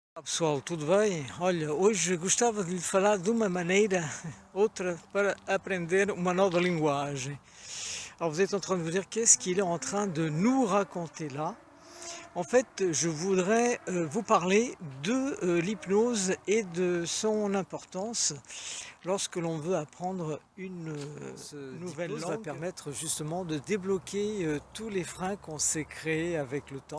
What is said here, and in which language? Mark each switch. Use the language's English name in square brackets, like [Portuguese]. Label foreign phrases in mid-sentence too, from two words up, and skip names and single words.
[Portuguese] Pessoal, tudo bem? Olha, hoje gostava de lhe falar de uma maneira, outra, para aprender uma nova linguagem. [French] Alors vous êtes en train de vous dire qu'est-ce qu'il est en train de nous raconter là? En fait, je voudrais vous parler de l'hypnose et de son importance lorsque l'on veut apprendre une nouvelle langue. Ça va permettre justement de débloquer tous les freins qu'on s'est créés avec le temps.